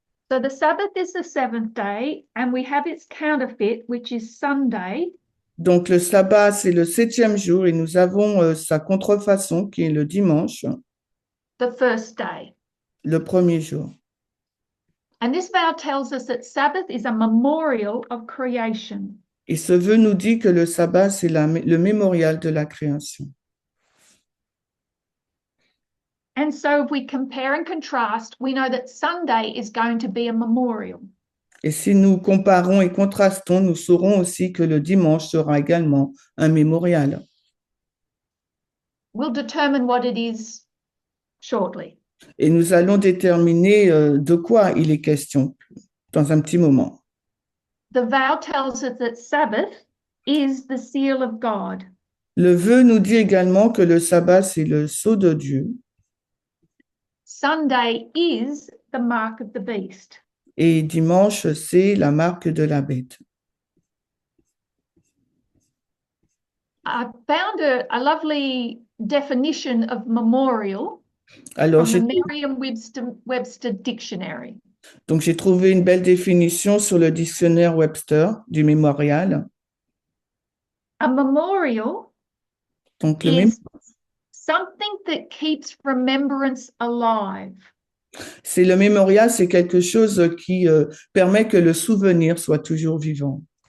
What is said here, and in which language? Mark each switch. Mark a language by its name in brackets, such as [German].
[English] So the Sabbath is the 7th day, and we have its counterfeit, which is Sunday. [French] Donc, le sabbat, c'est le 7e jour et nous avons sa contrefaçon qui est le dimanche, [English] The first day. [French] le premier jour. [English] And this vow tells us that Sabbath is a memorial of creation. [French] Et ce vœu nous dit que le sabbat, c'est le mémorial de la création. [English] And so if we compare and contrast, we know that Sunday is going to be a memorial. [French] Et si nous comparons et contrastons, nous saurons aussi que le dimanche sera également un mémorial. [English] We'll determine what it is shortly. [French] Et nous allons déterminer de quoi il est question dans un petit moment. [English] The vow tells us that Sabbath is the seal of God. [French] Le vœu nous dit également que le sabbat, c'est le sceau de Dieu. [English] Sunday is the mark of the beast. [French] Et dimanche, c'est la marque de la bête. [English] I found a lovely definition of memorial [French] Alors, [English] from the Merriam-Webster Dictionary. [French] Donc, j'ai trouvé une belle définition sur le dictionnaire Webster du mémorial. [English] A memorial [French] Donc, [English] is something that keeps remembrance alive. [French] C'est le mémorial, c'est quelque chose qui permet que le souvenir soit toujours vivant.